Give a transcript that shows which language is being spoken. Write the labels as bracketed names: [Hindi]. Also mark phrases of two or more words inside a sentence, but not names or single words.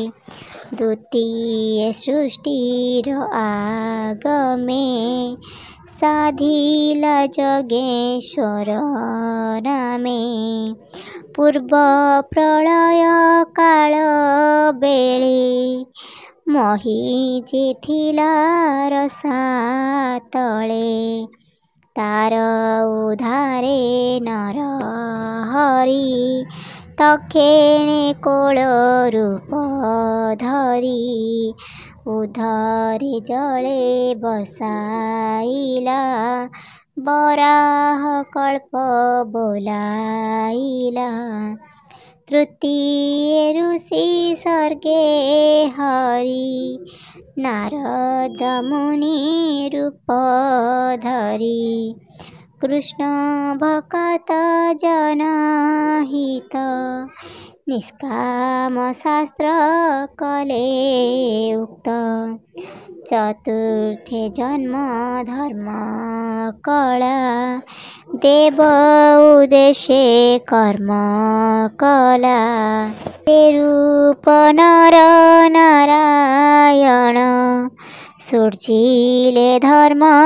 [Odia] ଦ୍ୱିତୀୟ ସୃଷ୍ଟିର ଆଗମେ ସାଧିଲା ଜଗେଶ୍ୱର ନାମେ ପୂର୍ବ ପ୍ରଳୟ କାଳ ବେଳେ ମହୀ ଥିଲା ରସା ତଳେ ତାର ଉଧାରେ ନର ହରି ତକ୍ଷେଣେ କୋଳ ରୂପ ଧରୀ ଉଧରେ ଜଳେ ବସାଇଲା ବରାହ କଳ୍ପ ବୋଲାଇଲା ତୃତୀୟ ଋଷି ସର୍ଗେ ହରି ନାରଦ ମୁନି ରୂପ ଧରୀ କୃଷ୍ଣ ଭକ୍ତ ଜନହିତ ନିଷ୍କାମ ଶାସ୍ତ୍ର କଲେ ଉକ୍ତ ଚତୁର୍ଥେ ଜନ୍ମ ଧର୍ମ କଲା ଦେବ ଉଦ୍ଦେଶ୍ୟ କର୍ମ କଲା ତେ ରୂପ ନର ନାରାୟଣ ସୂର୍ଜିଲେ ଧର୍ମ